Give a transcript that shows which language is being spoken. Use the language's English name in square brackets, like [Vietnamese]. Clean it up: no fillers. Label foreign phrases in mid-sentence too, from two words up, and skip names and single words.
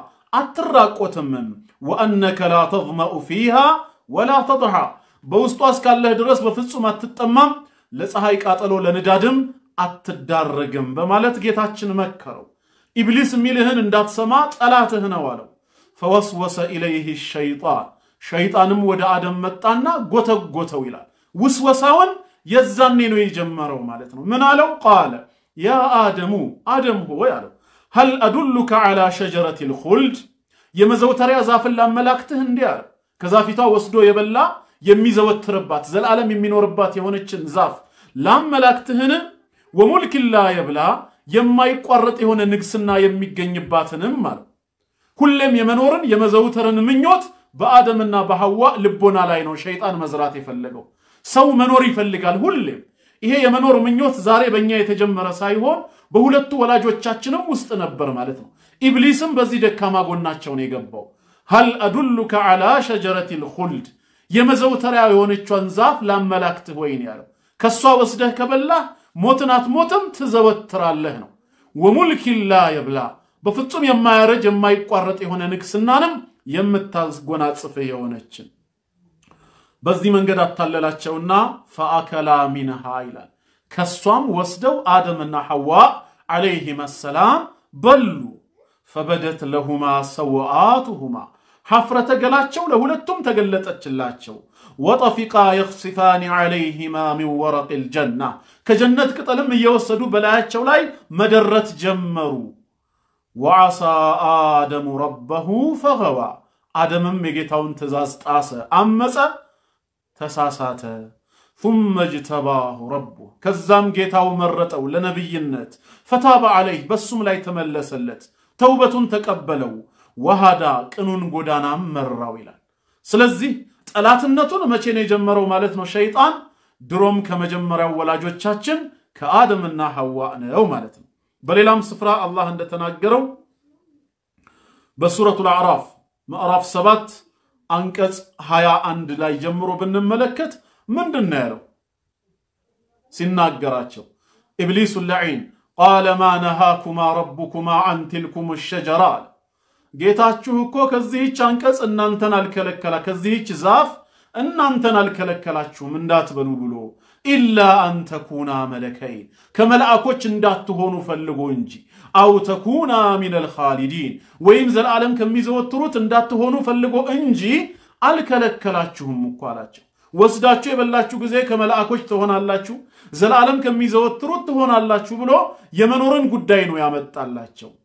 [Amharic] አትራቆትም [Arabic] وأنك لا تظمأ فيها ولا تضحى [Amharic] በውስጧ እስካለህ ድረስ በፍጹም አትጠማም ለፀሐይ ቃጠሎ ለንዳድም አትዳረግም በማለት ጌታችን መከረው። ኢብሊስ ሚልህን እንዳትሰማ ጠላትህ ነው አለው። [Arabic] فوسوس إليه الشيطان [Amharic] ሸይጣንም ወደ አደም መጣና ጎተጎተው ይላል። ውስወሳውን የዛኔ ነው የጀመረው ማለት ነው። ምን አለው? [Arabic] قال يا آدم [Amharic] አደም ሆይ አለው [Arabic] هل أدلك على شجرة الخلد [Amharic] የመዘውተሪያ ዛፍን ላመላክትህ እንዲህ አለ። ከዛፊቷ ወስዶ የበላ የሚዘወትርባት ዘላለም የሚኖርባት የሆነችን ዛፍ ላመላክትህን [Arabic] وملك لا يبلى [Amharic] የማይቋረጥ የሆነ ንግስና የሚገኝባትንም ማለት ሁሌም የመኖርን የመዘውተርን ምኞት በአደምና በሐዋ ልቦና ላይ ነው ሸይጣን መዝራት የፈለገው። ሰው መኖር ይፈልጋል ሁሌም። ይሄ የመኖር ምኞት ዛሬ በእኛ የተጀመረ ሳይሆን በሁለቱ ወላጆቻችንም ውስጥ ነበር ማለት ነው። ኢብሊስም በዚህ ደካማ ጎናቸው ነው የገባው። [Arabic] هل أدلك على شجرة الخلد [Amharic] የመዘውተሪያ የሆነችን ዛፍ ላመላክትህ ወይን ያለው ከሷ ወስደህ ከበላህ ሞትን አትሞትም ትዘወትራለህ ነው። [Arabic] وملك لا يبلى [Amharic] በፍጹም የማያረጅ የማይቋረጥ የሆነ ንግስናንም የምታስጎናጽፍህ የሆነችን በዚህ መንገድ አታለላቸውና [Arabic] فأكلا منها [Amharic] ይላል። ከሷም ወስደው አደምና ሐዋ [Arabic] عليهم السلام [Amharic] በሉ። [Arabic] فبدت لهما سوآتهما [Amharic] ሐፍረተ ገላቸው ለሁለቱም ተገለጠችላቸው። [Arabic] وطفقا يخصفان عليهما من ورق الجنة [Amharic] ከጀነት ቅጠልም እየወሰዱ በላያቸው ላይ መደረት ጀመሩ። [Arabic] وعصى آدم ربه فغوى [Amharic] አደምም የጌታውን ትእዛዝ ጣሰ አመፀ ተሳሳተ። [Arabic] ثم اجتباه ربه [Amharic] ከዛም ጌታው መረጠው ለነብይነት [Arabic] فتاب عليه [Amharic] በሱም ላይ ተመለሰለት ተውበቱን ተቀበለው ወሃዳ ቅኑን ጎዳናም መራው ይላል። ስለዚህ ጠላትነቱን መቼ ነው የጀመረው ማለት ነው? ሸይጣን ድሮም ከመጀመሪያው ወላጆቻችን ከአደምና ሐዋ ነው ማለት ነው። በሌላም ስፍራ አላህ እንደተናገረው በሱረቱ አዕራፍ ምዕራፍ 7 አንቀጽ 21 ላይ ጀምሮ ብንመለከት ምንድነው ያለው? ሲናገራቸው [Arabic] إبليس لعين قال ما نهاكما ربكما عن تلكم الشجرة [Amharic] ጌታችሁ እኮ ከዚህች አንቀጽ እናንተን አልከለከላ ከዚህች ዛፍ እናንተን አልከለከላችሁም እንዳትበሉ ብሎ [Arabic] إلا أن تكونا ملكين [Amharic] ከመላእኮች እንዳትሆኑ ፈልጎ እንጂ [Arabic] أو تكونا من الخالدين [Amharic] ወይም ዘላለም ከሚዘወትሩት እንዳትሆኑ ፈልጎ እንጂ አልከለከላችሁም እኮ አላቸው። ወስዳችሁ የበላችሁ ጊዜ ከመላእኮች ትሆናላችሁ ዘላለም ከሚዘወትሩት ትሆናላችሁ ብሎ የመኖርን ጉዳይ ነው ያመጣላቸው።